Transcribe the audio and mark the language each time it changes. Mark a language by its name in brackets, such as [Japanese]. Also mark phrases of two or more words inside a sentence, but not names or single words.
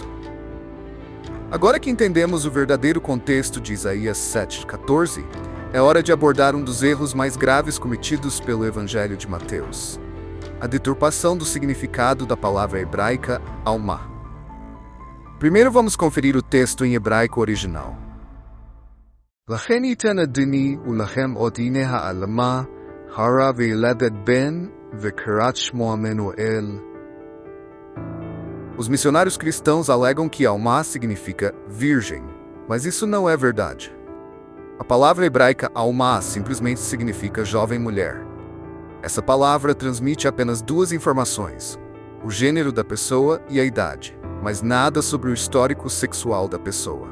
[Portuguese] Agora que entendemos o verdadeiro contexto de Isaías 7,14, é hora de abordar um dos erros mais graves cometidos pelo Evangelho de Mateus: a deturpação do significado da palavra hebraica alma. Primeiro vamos conferir o texto em hebraico original. [Hebrew] "לכן יתן אדני ולכם אות הנה העלמה הרה וילדת בן וקראת שמו עמנואל." [Portuguese] Os missionários cristãos alegam que alma significa virgem, mas isso não é verdade. A palavra hebraica alma simplesmente significa jovem mulher. Essa palavra transmite apenas duas informações: o gênero da pessoa e a idade, mas nada sobre o histórico sexual da pessoa.